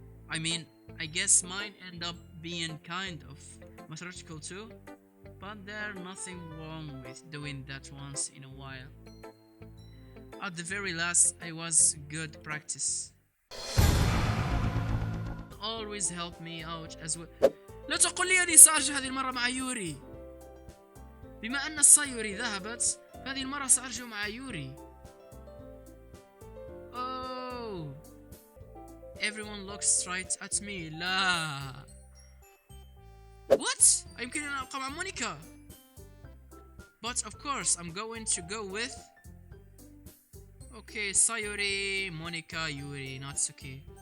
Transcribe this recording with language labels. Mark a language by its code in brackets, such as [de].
[en] I mean, I guess mine end up being kind of mathematical too, but there's nothing wrong with doing that once in a while. At the very last, it was good practice. Always help me out as well. [ar] لا تقل لي أني سأرجع هذه المرة مع يوري. بما أن السايوري ذهبت، هذه المرة سأرجع مع يوري. [en] Oh, everyone looks straight at me. [ar] لا. What? يمكن أن أبقى مع مونيكا. [en] But of course, I'm going to go with. Okay, Sayuri, Monica, Yuri, Natsuki.